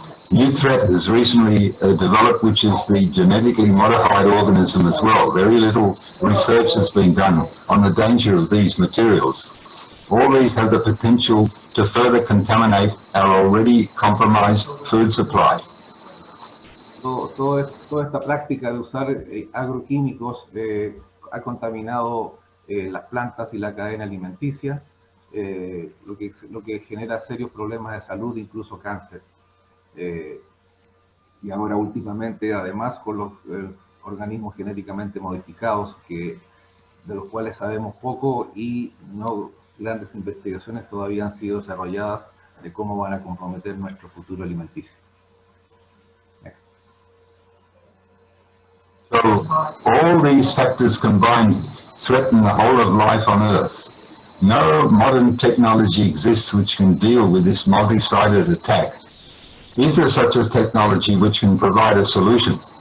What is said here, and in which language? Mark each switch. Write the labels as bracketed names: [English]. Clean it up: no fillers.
[English] New threat has recently developed, which is the genetically modified organism as well. Very little research has been done on the danger of these materials. All these have the potential to further contaminate our already compromised food supply. [Spanish] Toda esta práctica de usar agroquímicos ha contaminado las plantas y la cadena alimenticia, lo que genera serios problemas de salud, incluso cáncer. Y ahora últimamente, además, con los organismos genéticamente modificados, de los cuales sabemos poco y no grandes investigaciones todavía han sido desarrolladas de cómo van a comprometer nuestro futuro alimenticio. [English] Next. So all these factors combined threaten the whole of life on Earth. no modern technology exists which can deal with this multi-sided attack. Is there such a technology which can provide a solution?